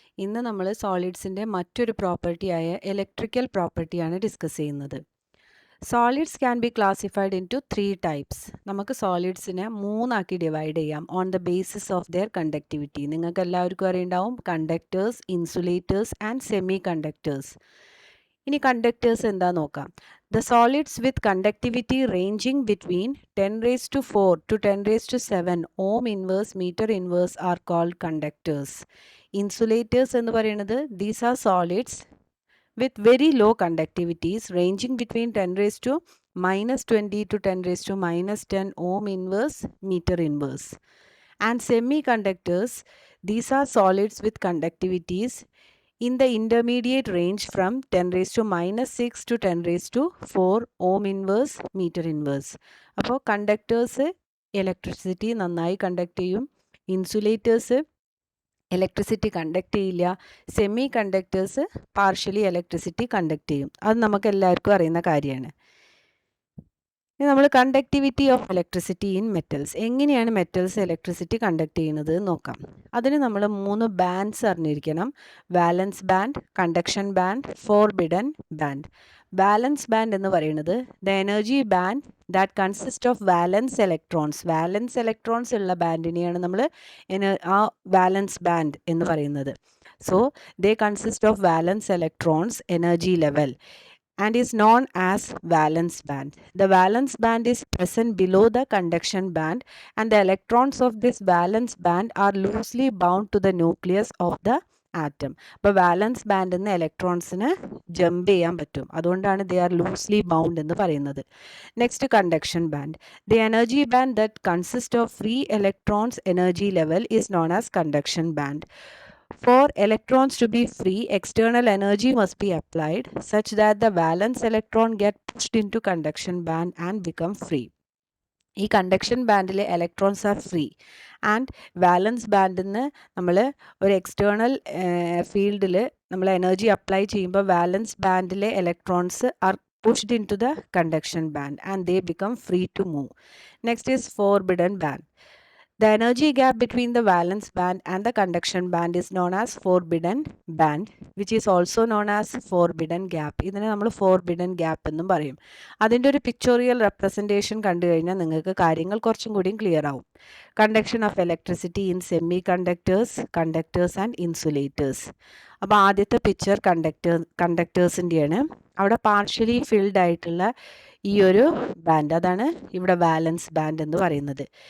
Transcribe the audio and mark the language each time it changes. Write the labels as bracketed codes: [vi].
[ml] ഇന്ന് നമ്മൾ സോളിഡ്സിൻ്റെ മറ്റൊരു പ്രോപ്പർട്ടിയായ ഇലക്ട്രിക്കൽ പ്രോപ്പർട്ടിയാണ് ഡിസ്കസ് ചെയ്യുന്നത്. [en] Solids can be classified into 3 types. [ml] നമുക്ക് സോളിഡ്സിനെ മൂന്നാക്കി ഡിവൈഡ് ചെയ്യാം [en] On the basis of their conductivity. [ml] നിങ്ങൾക്ക് എല്ലാവർക്കും അറിയുണ്ടാവും conductors, insulators and semi conductors. ഇനി കണ്ടക്ടേഴ്സ് എന്താ നോക്കാം. [en] The solids with conductivity ranging between 10 raised to 4 to 10 raised to 7 ohm inverse meter inverse are called conductors. Insulators [ml] എന്ന് പറയുന്നത് [en] these are solids with very low conductivities ranging between 10 raised to minus 20 to 10 raised to minus 10 ohm inverse meter inverse. And semiconductors, these are solids with conductivities in the intermediate range from 10 raised to minus 6 to 10 raised to 4 ohm inverse meter inverse. [ml] അപ്പോൾ conductors electricity നന്നായി conduct ചെയ്യും, insulators electricity conduct ചെയ്യില്ല, semi conductors partially electricity conduct ചെയ്യും. അത് നമുക്ക് എല്ലാവർക്കും അറിയുന്ന കാര്യമാണ്. ഇനി നമ്മൾ [en] conductivity of electricity in metals, [ml] എങ്ങനെയാണ് മെറ്റൽസ് ഇലക്ട്രിസിറ്റി കണ്ടക്ട് ചെയ്യുന്നത് നോക്കാം. അതിന് നമ്മൾ 3 ബാൻഡ്സ് അറിഞ്ഞിരിക്കണം. വാലൻസ് band, conduction band, forbidden band. [en] valence band [ml] എന്ന് പറയുന്നത് [en] The energy band that consist of valence electrons. [ml] വാലൻസ് electrons ഉള്ള ബാൻഡിനെയാണ് നമ്മൾ ആ വാലൻസ് ബാൻഡ് എന്ന് പറയുന്നത്. [en] So they consist of valence electrons energy level and is known as valence band. The valence band is present below the conduction band and the electrons of this valence band are loosely bound to the nucleus of the atom. [ml] അപ്പോൾ വാലൻസ് ബാൻഡിൽ നിന്ന് ഇലക്ട്രോൺസിന് jump ചെയ്യാൻ പറ്റും, അതുകൊണ്ടാണ് [en] they are loosely bound [ml] എന്ന് പറയുന്നത്. [en] Next conduction band. The energy band that consist of free electrons energy level is known as conduction band. For electrons to be free, external energy must be applied such that the valence electron get pushed into conduction band and become free. [ml] ഈ conduction ബാൻഡിൽ electrons are free and വാലൻസ് ബാൻഡിൽ നിന്ന് നമ്മൾ ഒരു external ഫീൽഡിൽ നമ്മൾ energy apply ചെയ്യുമ്പോൾ വാലൻസ് ബാൻഡിലെ electrons are [en] pushed into the conduction band and they become free to move. Next is forbidden band. The energy gap between the valence band and the conduction band is known as forbidden band, which is also known as forbidden gap. [ml] ഇതിനെ നമ്മൾ forbidden gap എന്നും പറയും. അതിൻ്റെ ഒരു pictorial representation കണ്ടു കഴിഞ്ഞാൽ നിങ്ങൾക്ക് കാര്യങ്ങൾ കുറച്ചും കൂടിയും ക്ലിയർ ആവും. [en] Conduction of electricity in semiconductors and insulators. [ml] അപ്പോൾ ആദ്യത്തെ പിക്ചർ കണ്ടക്ടേഴ്സിൻ്റെയാണ്. അവിടെ പാർഷ്യലി ഫിൽഡ് ആയിട്ടുള്ള ഈ ഒരു ബാൻഡ്, അതാണ് ഇവിടെ വാലൻസ് ബാൻഡ് എന്ന് പറയുന്നത്.